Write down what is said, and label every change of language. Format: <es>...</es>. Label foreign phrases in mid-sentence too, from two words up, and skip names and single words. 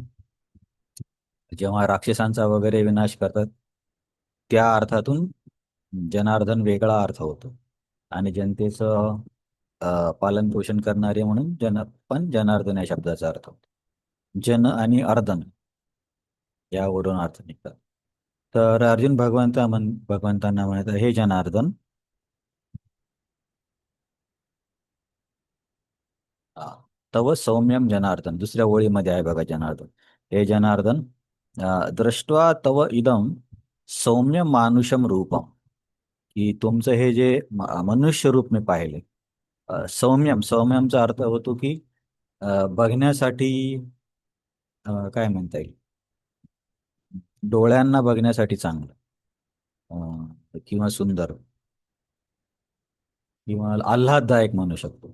<mr>जेव्हा राक्षसांचा वगैरे विनाश करतात त्या अर्थातून जनार्दन वेगळा अर्थ होतो, आणि जनतेचं पालन पोषण करणारे म्हणून पण जनार्दन या शब्दाचा अर्थ होतो. जन आणि अर्दन यावरून अर्थ निघतात. तर अर्जुन भगवंतांना म्हणतात,</mr> <sa>हे जनार्दन, तव सौम्यम जनार्दन.</sa> <mr>दुसऱ्या ओळीमध्ये आहे बघा जनार्दन.</mr> <sa>हे जनार्दन, दृष्ट्वा तव इदम सौम्य मानुषम रूपम,</sa> <mr>की तुमचं हे जे मनुष्य रूप मी पाहिले. सौम्यमचा अर्थ होतो की बघण्यासाठी, काय म्हणता येईल, डोळ्यांना बघण्यासाठी चांगलं, किंवा सुंदर किंवा आल्हाददायक म्हणू शकतो.</mr>